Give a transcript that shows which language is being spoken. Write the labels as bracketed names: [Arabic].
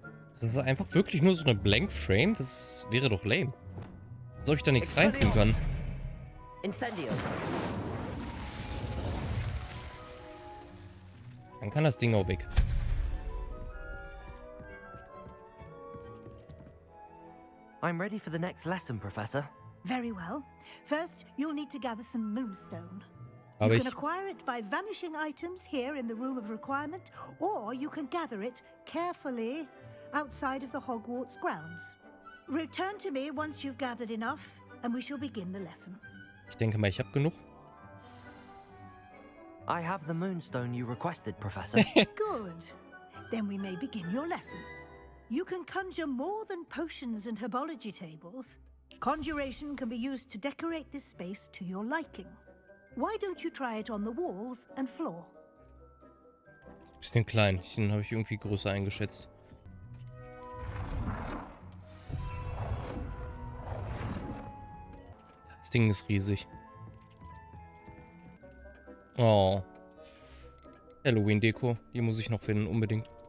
[German] Das ist einfach wirklich nur so eine Blank Frame? Das wäre doch lame. Als ob ich da nichts reintun kann. Incendio. Dann kann das Ding auch weg. [English] I'm ready for the next lesson, Professor. Very well. First, you'll need to gather some moonstone. [German] Aber [English] You [German] ich... [English] can acquire it by vanishing items here in the Room of Requirement, or you can gather it carefully outside of the Hogwarts grounds. Return to me once you've gathered enough, and we shall begin the lesson. [German] Ich denke mal, ich habe genug. [English] I have the moonstone you requested, Professor. Good. Then we may begin your lesson. You can conjure more than potions and herbology tables. Conjuration can be used to decorate this space to your liking. Why don't you try it on the walls and floor? [German] Bisschen klein. Den habe ich irgendwie größer eingeschätzt. Das Ding ist riesig. Oh. Halloween-Deko. Die muss ich noch finden, unbedingt.